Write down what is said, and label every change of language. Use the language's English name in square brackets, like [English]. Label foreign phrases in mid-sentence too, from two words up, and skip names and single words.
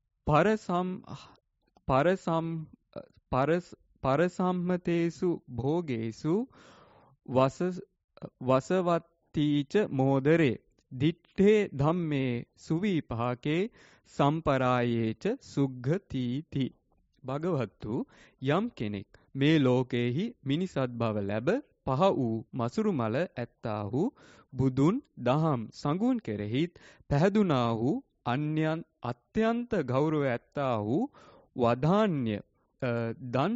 [Pali] පරසම්මතේසු භෝගේසු වසවත්තීච මෝදරේ දිට්ඨේ ධම්මේ සුවිපාකේ සම්පරායේච සුග්ගතිති [Sinhala] භගවත්තු යම් කෙනෙක් මේ ලෝකයේහි මිනිසත් භව ලැබ පහ වූ මසුරු මල ඇත්තාහු බුදුන් දහම් සඟුන් කෙරෙහිත් පැහැදුනාහු අන්‍යයන් අත්‍යන්ත ගෞරව ඇත්තාහු වදාන්‍ය දන්